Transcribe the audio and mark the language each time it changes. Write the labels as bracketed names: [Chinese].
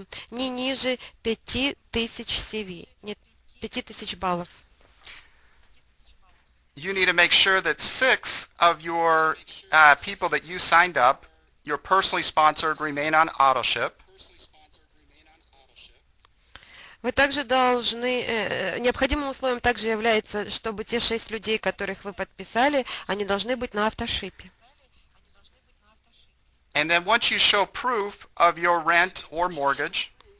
[Russian] не ниже 5000 CV, нет, 5000 баллов. [English] You need to make sure that 6 of your people that you signed up, you're personally sponsored, remain on autoship. [Russian] Вы также должны, необходимым условием также является, чтобы те 6 людей, которых вы подписали, они должны быть на автошипе. [English] And then once you show proof of your rent or mortgage,